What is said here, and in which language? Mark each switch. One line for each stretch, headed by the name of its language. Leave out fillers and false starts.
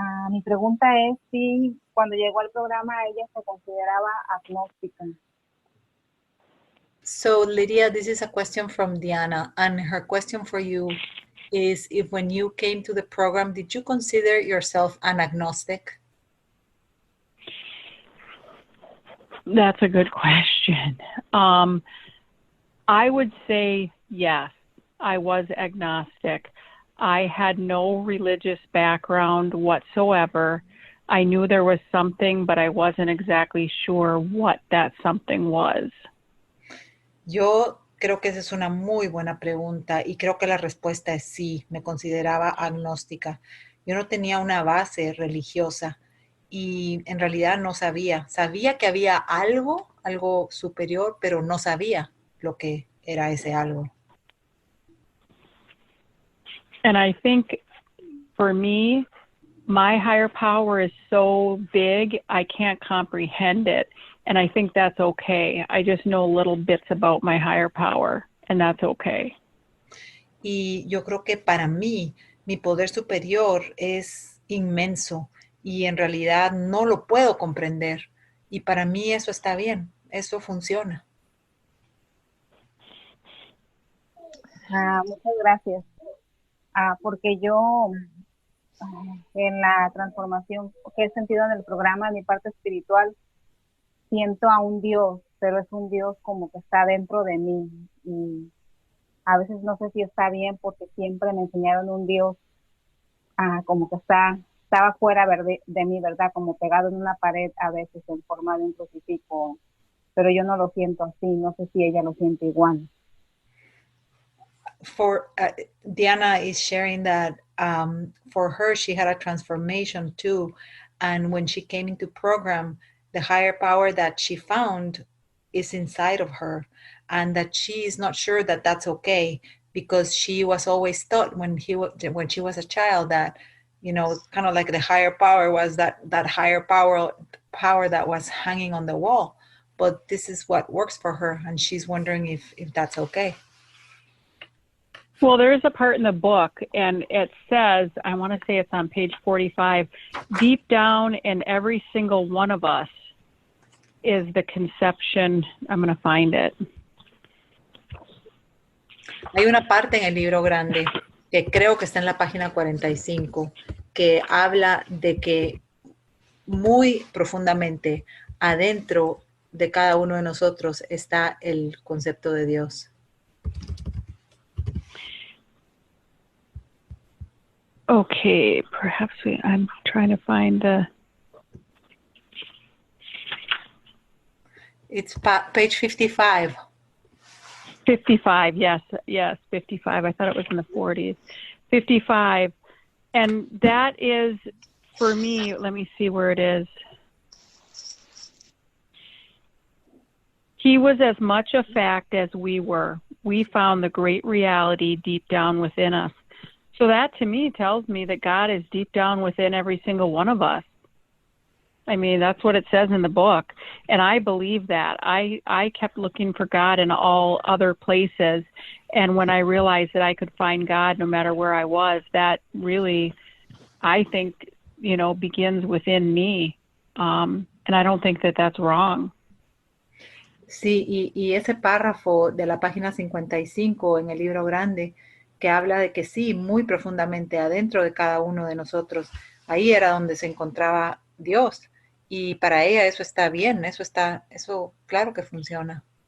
Spanish: Mi pregunta es si cuando llegó al programa ella se consideraba agnóstica.
English: So, Lydia, this is a question from Diana, and her question for you is if when you came to the program, did you consider yourself an agnostic? That's a good question. I would say yes, I was agnostic. I had no religious background whatsoever. I knew there was something, but I wasn't exactly sure what that something was.
Spanish: Yo creo que esa es una muy buena pregunta y creo que la respuesta es sí, me consideraba agnóstica. Yo no tenía una base religiosa y en realidad no sabía. Sabía que había algo superior, pero no sabía lo que era ese algo.
English: And I think for me, my higher power is so big, I can't comprehend it. And I think that's okay. I just know little bits about my higher power, and that's okay.
Spanish: Y yo creo que para mí, mi poder superior es inmenso y en realidad no lo puedo comprender. Y para mí eso está bien, eso funciona. Muchas gracias. Porque yo en la transformación que he sentido en el programa, en mi parte espiritual, siento a un Dios, pero es un Dios como que está dentro de mí. Y a veces no sé si está bien porque siempre me enseñaron un Dios como que estaba fuera de mí, ¿verdad? Como pegado en una pared a veces en forma de un crucifijo. Pero yo no lo siento así, no sé si ella lo siente igual.
English: Diana is sharing that for her, she had a transformation too. And when she came into program, the higher power that she found is inside of her, and that she is not sure that that's okay, because she was always taught when she was a child that, you know, kind of like the higher power was that higher power that was hanging on the wall. But this is what works for her, and she's wondering if that's okay. Well, there is a part in the book, and it says, I want to say it's on page 45, deep down in every single one of us is the conception. I'm going to find it.
Spanish: Hay una parte en el libro grande que creo que está en la página 45 que habla de que muy profundamente adentro de cada uno de nosotros está el concepto de Dios.
English: Okay, perhaps I'm trying to find the... It's page 55. 55, yes, 55. I thought it was in the 40s. 55. And that is, for me, let me see where it is. He was as much a fact as we were. We found the great reality deep down within us. So that to me tells me that God is deep down within every single one of us. I mean, that's what it says in the book. And I believe that. I kept looking for God in all other places. And when I realized that I could find God no matter where I was, that really, I think, begins within me. And I don't think that that's wrong.
Spanish: Sí, y ese párrafo de la página 55 en el libro grande, que habla de que sí, muy profundamente adentro de cada uno de nosotros, ahí era donde se encontraba Dios. Y para ella eso está bien, eso claro que funciona.